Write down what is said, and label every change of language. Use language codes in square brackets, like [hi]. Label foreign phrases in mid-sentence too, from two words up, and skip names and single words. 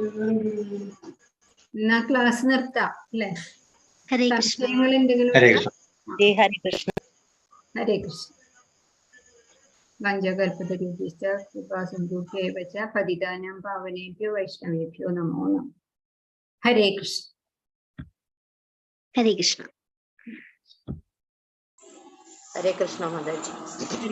[ml] എന്നാ ക്ലാസ് നിർത്താം അല്ലെ? ഹരേ കൃഷ്ണ. സംശയങ്ങൾ എന്തെങ്കിലും? ഹരേ കൃഷ്ണ. ഹരേ കൃഷ്ണ. [sa] ഹരേ കൃഷ്ണ. വഞ്ചകൽപതരുഭ്യശ്ച കൃപാസിന്ധുഭ്യൈവ ച പതിതാനാം പാവനേഭ്യോ വൈഷ്ണവേഭ്യോ നമോ നമഃ. [ml] ഹരേ കൃഷ്ണ. ഹരേ കൃഷ്ണ. ഹരേ കൃഷ്ണ മാതാജി.